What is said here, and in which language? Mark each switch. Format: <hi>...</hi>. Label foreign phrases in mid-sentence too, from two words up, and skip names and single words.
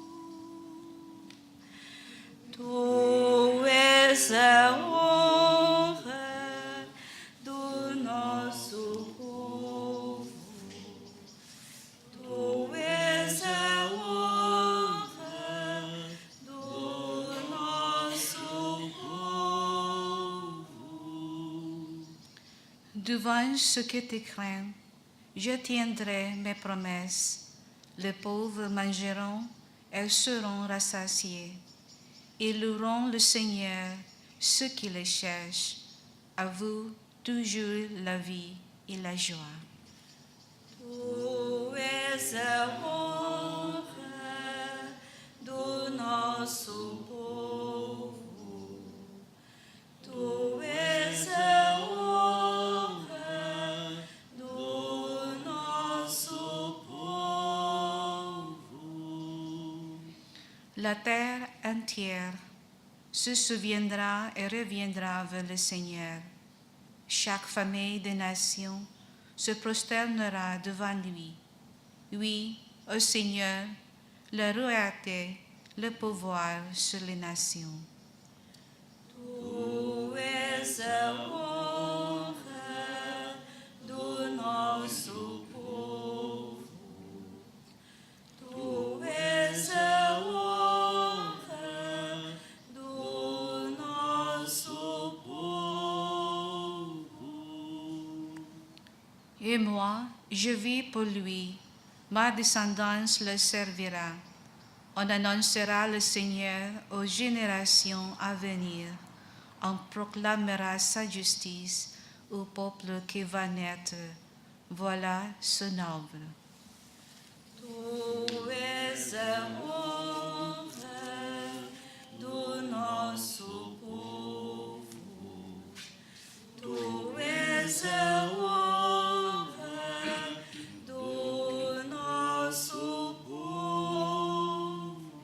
<pt>Tu és a honra do nosso povo. Tu és a honra do nosso povo.</pt> <fr>Devant ceux qui te craignent, je tiendrai mes promesses. Les pauvres mangeront et seront rassasiés. Ils loueront le Seigneur, ceux qui le cherchent. À vous toujours la vie et la joie.</fr> <pt>Tu és a honra do nosso povo. Tu és a honra do nosso povo.</pt> <fr>La terre entière se souviendra et reviendra vers le Seigneur. Chaque famille des nations se prosternera devant lui. Oui, au Seigneur, la royauté, le pouvoir sur les nations.</fr> <pt>Tu és a honra do nosso povo. Tu és a honra do nosso povo.</pt> <fr>Et moi, je vis pour lui. Ma descendance le servira. On annoncera le Seigneur aux générations à venir. On proclamera sa justice au peuple qui va naître. Voilà son œuvre.</fr> <pt>Tu és a honra do nosso povo. Tu és a honra do nosso povo.</pt>